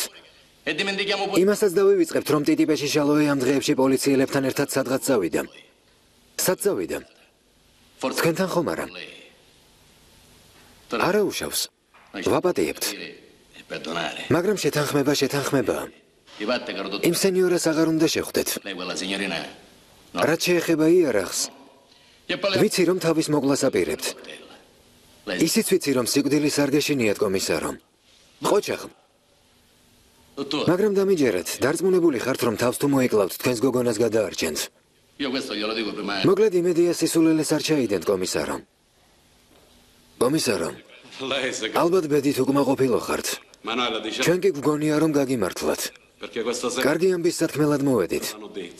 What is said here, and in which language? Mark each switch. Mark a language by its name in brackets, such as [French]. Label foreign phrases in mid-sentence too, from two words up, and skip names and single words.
[Georgian] იმასაც დავივიწყებთ, რომ ტიტიპეში შალოე ამ დღეებში პოლიციელებთან ერთად სადღაც წავიდა. სად წავიდა? თქვენთან ხომ არა? არა უშავს. ვაპატიებთ. [Italian] Perdonare. [Georgian] მაგრამ შეთანხმება. I batte che იმ სენიორას აღარ უნდა შეხვდეთ. [Italian] lei quella signorina. No. [Georgian] რაც შეეხება იარაღს, [Italian] E poi le [Georgian] ვიცი რომ თავის მოგლას აპირებთ. [Italian] Lei [Georgian] ისიც ვიცი რომ სიკვდილის არ გეშინიათ კომისარო. ყოჩაღ, [Italian] tutto. [Georgian] მაგრამ დამიჯერეთ, დარწმუნებული ხართ რომ თავს თუ მოიკლავთ თქვენს გოგონას გადაარჩენთ. [Italian] Io questo glielo dico prima. [Georgian] მოკლედ იმედია სისულელეს არ ჩაიდენთ კომისარო. კომისარო, [Italian] Lei sa che [Georgian] ალბათ ბედით უკმაყოფილო ხართ. [Italian] Manuela dice [Georgian] ჩვენ კი გვგონია რომ გაგიმართლათ. [Italian] perché questa sera [Georgian] კარგი ამბის სათქმელად მოვედით. [Italian] hanno detto.